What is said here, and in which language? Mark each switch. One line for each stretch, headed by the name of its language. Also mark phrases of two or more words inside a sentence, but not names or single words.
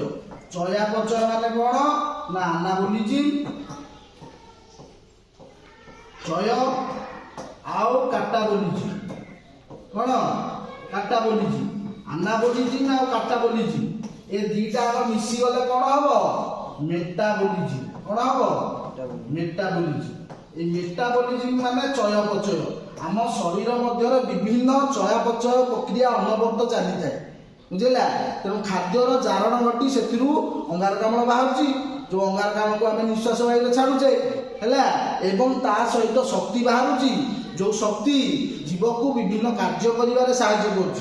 Odia: ଚୟାପଚୟ ମାନେ କ'ଣ ନା ଆନାବୋଲିଜିମ୍, ଚୟ ଆଉ କାଟାବୋଲିଜିମ୍। କ'ଣ? କାଟାବୋଲିଜିମ୍। ଆନାବୋଲିଜିମ୍ ଆଉ କାଟାବୋଲିଜିମ୍ ଏ ଦୁଇଟା ଆଗ ମିଶିଗଲେ କ'ଣ ହବ? ମେଟାବୋଲିଜିମ୍। କ'ଣ ହବ? ମେଟାବୋଲିଜିମ୍।
Bangla: এই মেটাবলিজম মানে চয়াপচয়।
Odia: ଆମ ଶରୀର ମଧ୍ୟରେ ବିଭିନ୍ନ ଚୟାପଚୟ ପ୍ରକ୍ରିୟା ଅନବରତ ଚାଲିଥାଏ। ବୁଝିଲା? ତେଣୁ ଖାଦ୍ୟର ଜାରଣ ଘଟି ସେଥିରୁ ଅଙ୍ଗାରକାମ୍ଳ ବାହାରୁଛି, ଯେଉଁ ଅଙ୍ଗାରକାମ୍ଳକୁ ଆମେ ନିଶ୍ୱାସ ବାୟୁରେ ଛାଡୁଛେ। ହେଲା? ଏବଂ ତା ସହିତ ଶକ୍ତି ବାହାରୁଛି, ଯେଉଁ ଶକ୍ତି ଜୀବକୁ ବିଭିନ୍ନ କାର୍ଯ୍ୟ କରିବାରେ ସାହାଯ୍ୟ କରୁଛି।